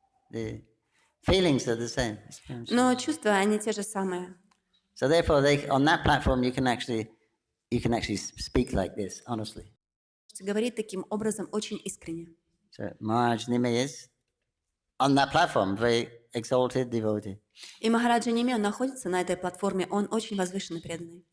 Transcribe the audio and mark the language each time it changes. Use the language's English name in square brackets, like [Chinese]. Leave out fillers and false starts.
[English] the feelings are the same. [Russian] Но чувства, они те же самые. [English] So therefore, on that platform, you can actually speak like this, honestly. [Russian] Говорит таким образом очень искренне. [English] So Maharaj Nime is on that platform, very exalted devotee. [Russian] И Махараджа Ниме, он находится на этой платформе, он очень возвышенный преданный.